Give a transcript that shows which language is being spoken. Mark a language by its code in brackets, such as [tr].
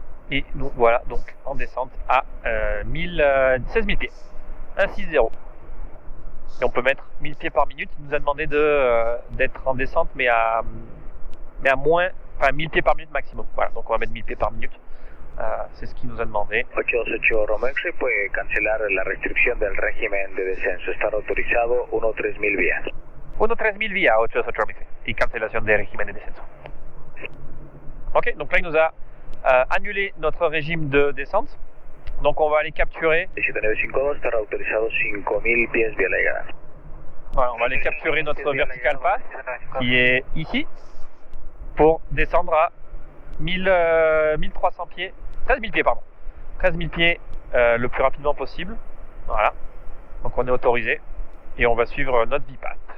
[fr] Et nous voilà donc en descente à 16 000 pieds, 160. Et on peut mettre 1000 pieds par minute. Il nous a demandé d'être en descente mais à moins, enfin 1000 pieds par minute maximum. Voilà, donc on va mettre 1000 pieds par minute. C'est ce qu'il nous a demandé. [es] 828 Roma X puede cancelar la restricción del régimen de descenso. Está autorizado 13000 vía. 13000 vía, 828 Roma X. Y cancelación de régimen de descenso. [fr] Ok, donc là il nous a annulé notre régime de descente. Donc on va aller capturer. [es] 7952 estará autorizado 5000 pies vía la llegada. [fr] Voilà, on va aller capturer notre vertical path qui est ici pour descendre à 1300 pieds, 13 000 pieds pardon, 13 000 pieds le plus rapidement possible. Voilà, donc on est autorisé et on va suivre notre VPAT.